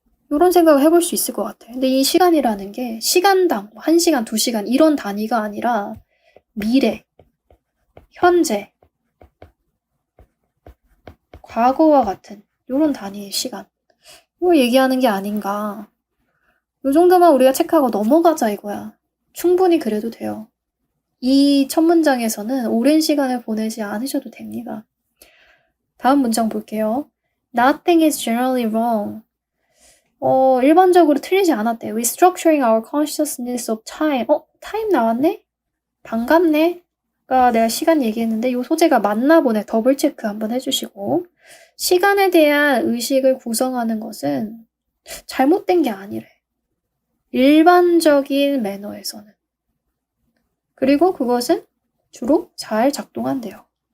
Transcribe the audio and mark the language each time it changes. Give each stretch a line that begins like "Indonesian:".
Korean: 이런 생각을 해볼 수 있을 것 같아. 근데 이 시간이라는 게 시간당 1시간, 2시간 이런 단위가 아니라 미래, 현재, 과거와 같은 이런 단위의 시간. 이거 얘기하는 게 아닌가. 이 정도만 우리가 체크하고 넘어가자 이거야. 충분히 그래도 돼요. 이 첫 문장에서는 오랜 시간을 보내지 않으셔도 됩니다. 다음 문장 볼게요.
English: Nothing is generally wrong.
Korean: 일반적으로 틀리지 않았대.
English: Restructuring our consciousness of time.
Korean: 타임 나왔네? 반갑네? 내가 시간 얘기했는데 이 소재가 맞나 보네. 더블 체크 한번 해주시고. 시간에 대한 의식을 구성하는 것은 잘못된 게 아니래. 일반적인 매너에서는. 그리고 그것은 주로 잘 작동한대요.